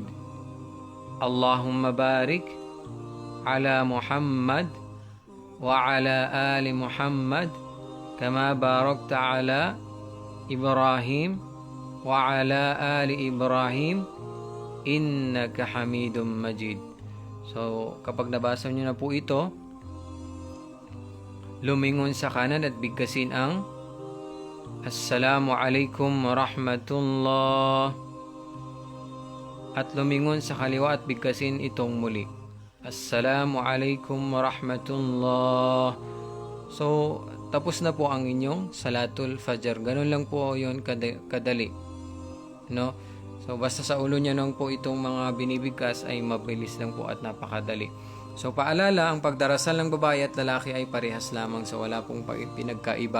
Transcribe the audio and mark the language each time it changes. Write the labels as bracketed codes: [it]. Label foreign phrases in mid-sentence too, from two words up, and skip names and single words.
[ar] اللهم بارك على محمد وعلى آل محمد كما باركت على إبراهيم وعلى آل إبراهيم إنك حميد مجيد. [tl] So, kapag nabasa nyo na po ito, lumingon sa kanan at bigkasin ang [ar] السلام عليكم ورحمة الله, [tl] at lumingon sa kaliwa at bigkasin itong muli, [ar] السلام عليكم ورحمة الله. [tl] So, tapos na po ang inyong Salatul Fajr. Ganun lang po yun kadali. No? So, basta sa ulo niya nang po itong mga binibigkas ay mabilis lang po at napakadali. So, paalala, ang pagdarasal ng babae at lalaki ay parehas lamang, so wala pong pinagkaiba.